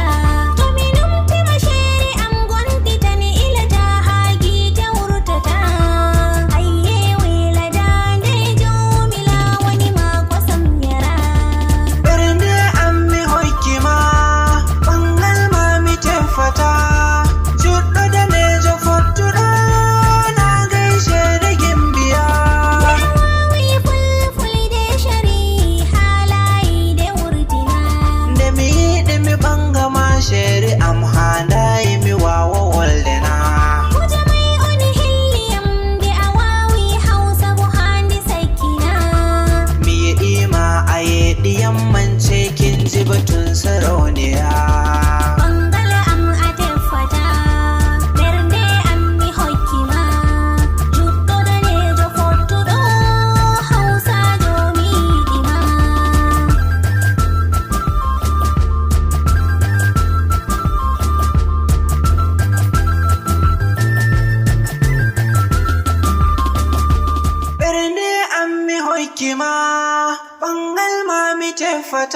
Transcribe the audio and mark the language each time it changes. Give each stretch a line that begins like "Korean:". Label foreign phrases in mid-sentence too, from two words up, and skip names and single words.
Fula: To mi numtima sheri am gontitani ilata ha gite wurtata. Ayye wela dande jomila wani ma kosam yara. Bernde ammi hokki ma ɓangal ma mi tefata. Juɗɗo danejo fottuɗo
Hausa: na gaishe da gimbiya.
Fula: Wawi fulfulde shari halayide wurtina. Nde mi yiɗi mi ɓangama sheri am handayi mi wawa woldena. Kuje mai on hilliyam nde a wawi hausa bo handi sakkina. Mi yiɗima a yeɗiyam
Hausa: mance kin ji batun sarauniya.
Fula: Bangala am a teffata. Bernde am mi hokkima. Juɗɗo danejo fottuɗo hausajo mi yiɗima. Bernde ammi hokki ma ɓangal ma mi tefata.